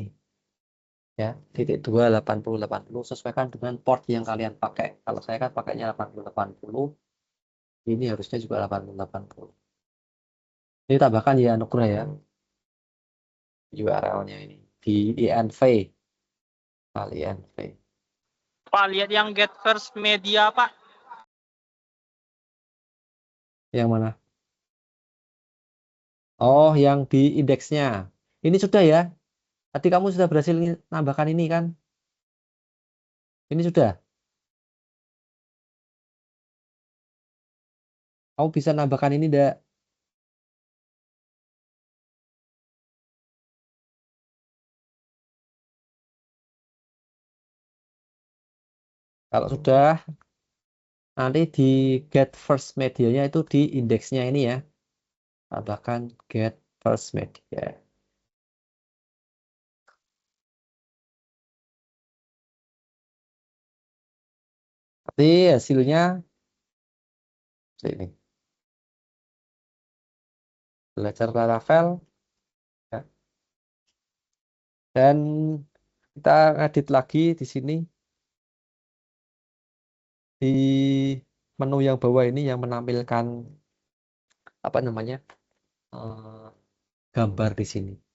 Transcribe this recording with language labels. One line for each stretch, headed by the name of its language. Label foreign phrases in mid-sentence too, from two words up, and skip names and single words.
Indonesian: Ya, .28080 sesuaikan dengan port yang kalian pakai. Kalau saya kan pakainya 8080, ini harusnya juga 8080. Ini tambahkan ya Nugroh ya URL-nya ini di INV. INV. Pak, lihat yang
English: get first media,
Indonesian: Pak. Yang mana? Oh, yang di indeksnya. Ini sudah ya. Tadi kamu sudah berhasil nambahkan ini kan? Ini sudah. Kamu bisa nambahkan ini enggak? Kalau sudah, nanti di
English: get first media-
Indonesian: nya itu di indeksnya ini ya. Tambahkan
English: get first media.
Indonesian: Nanti hasilnya ini belajar Laravel ya. Dan kita edit lagi di sini di menu yang bawah ini yang menampilkan apa namanya eh, gambar di sini.